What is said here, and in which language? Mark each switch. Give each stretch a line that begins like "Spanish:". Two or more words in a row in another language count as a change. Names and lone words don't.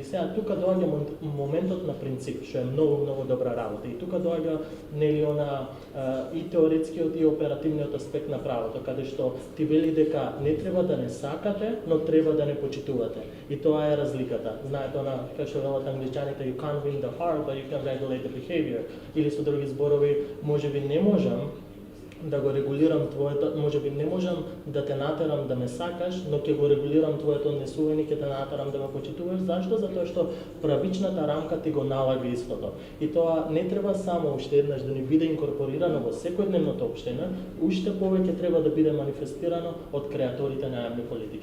Macedonian: Сега тука доаѓа моментот на принцип, што е многу добра работа. И тука доаѓа нели она и теоретскиот и оперативниот аспект на правото, каде што ти вели дека не треба да не сакате, но треба да не почитувате. И тоа е разликата. Знаете, она, како што велат англичаните,
English: you can't win the heart, but you can regulate the behavior.
Macedonian: Или со други зборови, можеби не можам да го регулирам твоето, можеби не можам да те натерам да ме сакаш, но ќе го регулирам твоето однесување, ќе те натерам да ме почитуваш. Зашто? Затоа што правичната рамка ти го налага истото. И тоа не треба само уште еднаш да ни биде инкорпорирано во секојдневното општење, уште повеќе треба да биде манифестирано од креаторите на јавни политики.